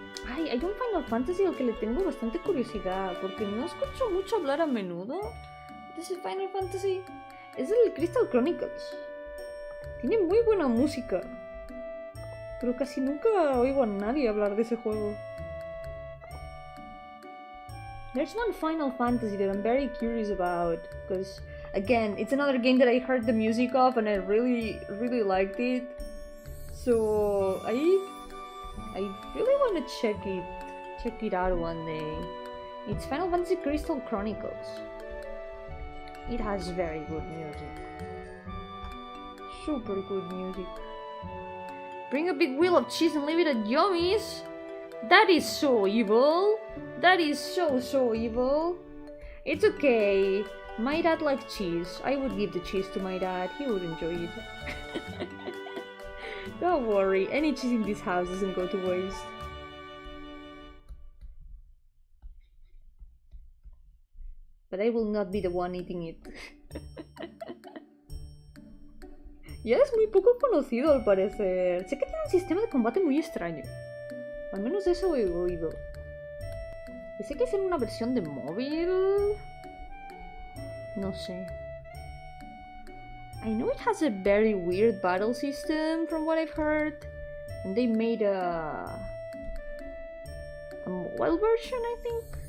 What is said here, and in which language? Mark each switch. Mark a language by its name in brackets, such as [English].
[Spanish] Ay, hay un Final Fantasy al que le tengo bastante curiosidad, porque no escucho mucho hablar a menudo de ese Final Fantasy. Es el Crystal Chronicles. Tiene muy buena música, pero casi nunca oigo a nadie hablar de ese juego. [English] There's one Final Fantasy that I'm very curious about, because again, it's another game that I heard the music of and I really liked it. So I really want to check it out one day. It's Final Fantasy Crystal Chronicles. It has very good music. Super good music. Bring a big wheel of cheese and leave it at Yomi's. That is so evil. That is so evil. It's okay. My dad likes cheese. I would give the cheese to my dad. He would enjoy it. Don't worry. Any cheese in this house doesn't go to waste. But I will not be the one eating it. [Spanish] Ya es muy poco conocido al parecer. Sé que tiene un sistema de combate muy extraño. Al menos eso he oído. Y sé que es en una versión de móvil. No sé. [English] I know it has a very weird battle system from what I've heard. And they made a mobile version, I think.